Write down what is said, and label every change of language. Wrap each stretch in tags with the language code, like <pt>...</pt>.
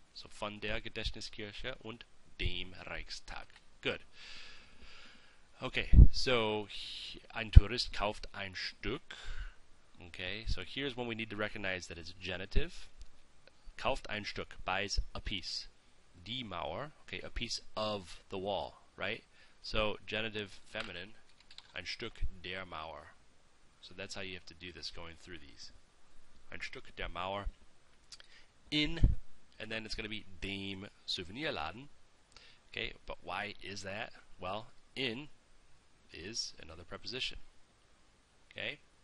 <de>So von der Gedächtniskirche und dem Reichstag.</de> <en>Good.</en> <de>Okay, so ein Tourist kauft ein Stück.</de> <en>Okay, so here's when we need to recognize that it's genitive.</en> <de>Kauft ein Stück,</de> <en>buys a piece.</en> <de>Die Mauer,</de> <en>okay, a piece of the wall, right? So genitive feminine,</en> <de>ein Stück der Mauer.</de> <en>So that's how you have to do this going through these.</en> <de>Ein Stück der Mauer.</de> <en>In, and then it's going to be</en> <de>dem Souvenirladen.</de> <en>Okay, but why is that? Well, in is another preposition. Okay?</en>